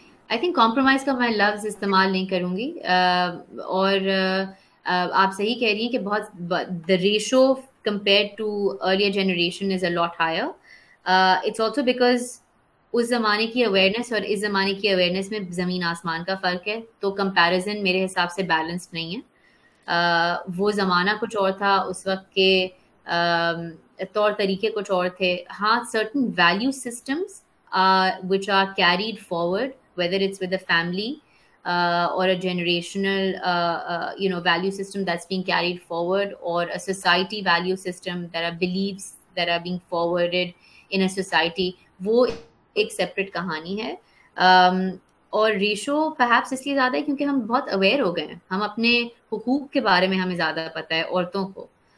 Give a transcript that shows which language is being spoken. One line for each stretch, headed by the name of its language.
English: I think
Hindi: compromise का मैं लफ्ज इस्तेमाल नहीं करूंगी. और आप सही कह रही हैं कि बहुत
English: The ratio compared to earlier generation is a lot higher. It's also because
Hindi: उस ज़माने की अवेयरनेस और इस ज़माने की अवेयरनेस में ज़मीन आसमान का फ़र्क है, तो कंपैरिजन मेरे हिसाब से बैलेंस्ड नहीं है. वो ज़माना कुछ और था, उस वक्त के तौर तरीके कुछ और थे.
English: हाँ, certain value systems which are carried forward, whether it's with the family, or a generational value system that's being carried forward, or a society value system that are beliefs that are being forwarded in a society,
Hindi: वो एक separate कहानी है. और ratio perhaps इसलिए ज़्यादा है क्योंकि हम बहुत अवेयर हो गए हैं, हम अपने हुकूक के बारे में हमें ज़्यादा पता है औरतों को.